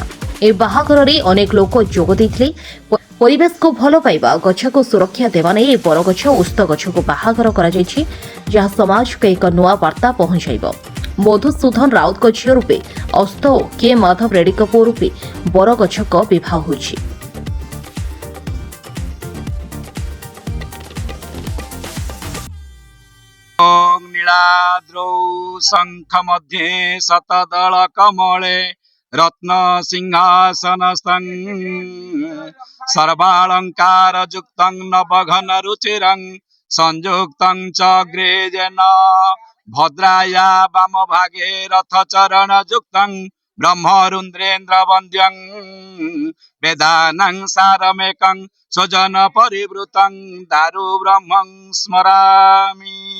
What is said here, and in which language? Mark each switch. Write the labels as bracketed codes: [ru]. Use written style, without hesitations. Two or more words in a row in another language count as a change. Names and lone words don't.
[or] ଏହି ବାହାଘରରେ ଅନେକ ଲୋକ ଯୋଗ ଦେଇଥିଲେ। ପରିବେଶକୁ ଭଲ ପାଇବା, ଗଛକୁ ସୁରକ୍ଷା ଦେବା ନେଇ ବରଗଛ ଓସ୍ତ ଗଛକୁ ବାହାଘର କରାଯାଇଛି, ଯାହା ସମାଜକୁ ଏକ ନୂଆ ବାର୍ତ୍ତା ପହଞ୍ଚାଇବ। ମଧୁସୂଦନ ରାଉତଙ୍କ ଝିଅ ରୂପେ ଓସ୍ତ ଓ କେ ମାଧବ ରେଡ୍ଡୀଙ୍କ ପୁଅ ରୂପେ ବରଗଛଙ୍କ ବିବାହ ହୋଇଛି। [sa] नीलाद्रौ शंख मध्ये शतदल कमले रत्न सिंहासन सर्वालंकार युक्त नवघन रुचिरं संयुक्तं च ग्रेजेन भद्राया वाम भागे रथ चरण युक्तं ब्रह्मरुद्रेन्द्र वन्द्यं वेदानं सारमेकं स्वजन परिवृतं दारु ब्रह्मं स्मरामि।